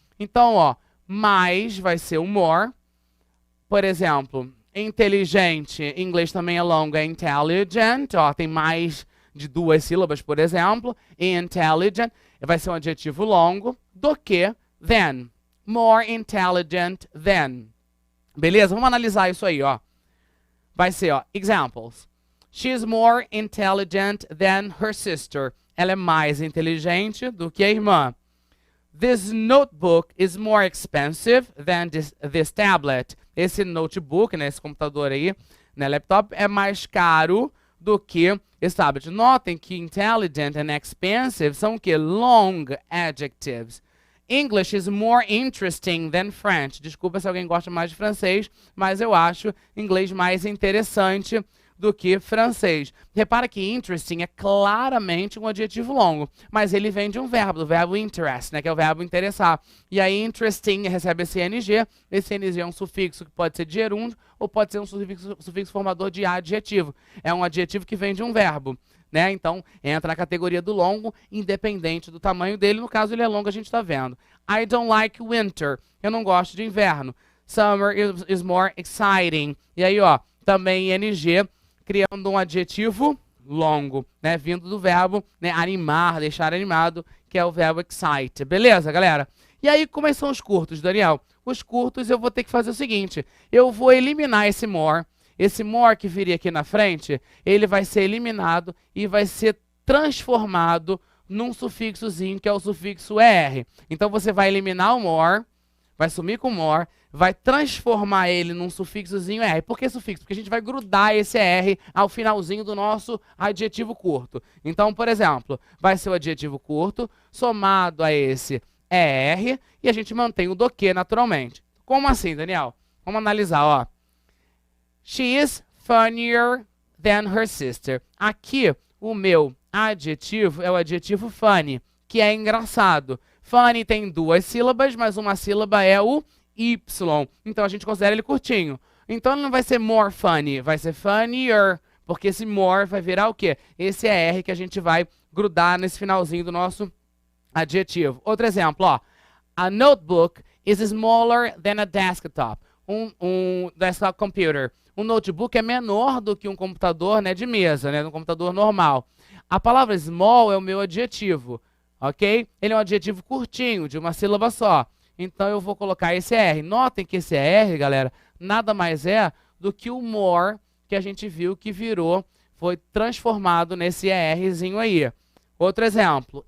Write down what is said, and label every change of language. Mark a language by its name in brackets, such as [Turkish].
[Portuguese] Então, ó, mais vai ser o more. Por exemplo, inteligente, em inglês também é longo, é intelligent. Ó, tem mais de 2 sílabas, por exemplo. Intelligent vai ser um adjetivo longo. Do que [English] than. More intelligent than. Beleza? [Portuguese] Vamos analisar isso aí, ó. Vai ser, ó, examples. [English] She's more intelligent than her sister. [Portuguese] Ela é mais inteligente do que a irmã. [English] This notebook is more expensive than this tablet. [Portuguese] Esse notebook, né, esse computador aí, né, laptop, é mais caro do que esse tablet. Notem que intelligent and expensive são o quê? [English] Long adjectives. English is more interesting than French. [Portuguese] Desculpa se alguém gosta mais de francês, mas eu acho inglês mais interessante do que francês. Repara que interesting é claramente um adjetivo longo, mas ele vem de um verbo, do verbo interest, né, que é o verbo interessar. E aí interesting recebe esse ing é um sufixo que pode ser de gerúndio ou pode ser um sufixo formador de adjetivo. É um adjetivo que vem de um verbo. Né? Então, entra na categoria do longo, independente do tamanho dele. No caso, ele é longo, a gente está vendo. [English] I don't like winter. [Portuguese] Eu não gosto de inverno. [English] Summer is more exciting. [Portuguese] E aí, ó, também ing, criando um adjetivo longo, né? Vindo do verbo, né, animar, deixar animado, que é o verbo excite. Beleza, galera? E aí, como são os curtos, Daniel? Os curtos, eu vou ter que fazer o seguinte. Eu vou eliminar esse more. Esse more que viria aqui na frente, ele vai ser eliminado e vai ser transformado num sufixozinho, que é o sufixo ER. Então, você vai eliminar o more, vai sumir com o more, vai transformar ele num sufixozinho ER. Por que sufixo? Porque a gente vai grudar esse ER ao finalzinho do nosso adjetivo curto. Então, por exemplo, vai ser o adjetivo curto somado a esse ER e a gente mantém o do que naturalmente. Como assim, Daniel? Vamos analisar, ó. [English] She is funnier than her sister. [Portuguese] Aqui, o meu adjetivo é o adjetivo funny, que é engraçado. Funny tem 2 sílabas, mas uma sílaba é o Y. Então, a gente considera ele curtinho. Então, ele não vai ser more funny, vai ser funnier, porque esse more vai virar o quê? Esse é R que a gente vai grudar nesse finalzinho do nosso adjetivo. Outro exemplo, ó. [English] A notebook is smaller than a desktop. [Portuguese] Um desktop computer. Um notebook é menor do que um computador, né, de mesa, né, um computador normal. A palavra small é o meu adjetivo, ok? Ele é um adjetivo curtinho, de uma sílaba só. Então, eu vou colocar esse R. Notem que esse R, galera, nada mais é do que o more que a gente viu que virou, foi transformado nesse ERzinho aí. Outro exemplo.